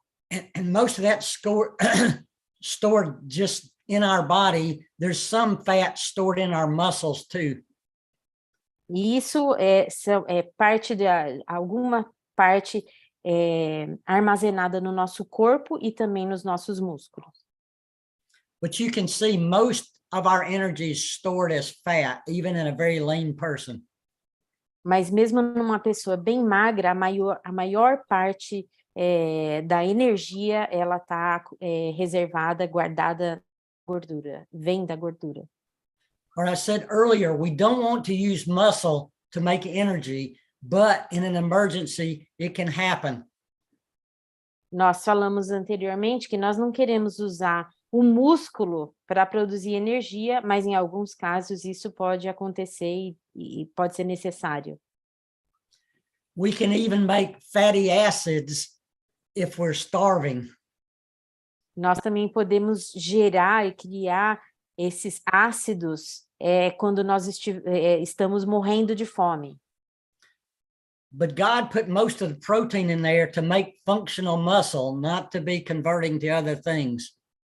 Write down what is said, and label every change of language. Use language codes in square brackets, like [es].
[en] And most of that stored just in our body. There's some fat stored in our muscles too. [pt] E isso é parte de alguma parte armazenada no nosso corpo e também nos nossos músculos. [en] But you can see most of our energy is stored as fat, even in a very lean person. [pt] Mas mesmo numa pessoa bem magra, a maior parte da energia, ela está reservada, guardada gordura, vem da gordura. [en] Or I said earlier, we don't want to use muscle to make energy, but in an emergency, it can happen. [pt] Nós falamos anteriormente que nós não queremos usar o músculo para produzir energia, mas em alguns casos isso pode acontecer e pode ser necessário. [en] We can even make fatty acids if we're starving. [pt] Nós também podemos gerar e criar esses ácidos quando nós estamos morrendo de fome. [en] But God put most of the protein in there to make functional muscle, not to be converting to other things.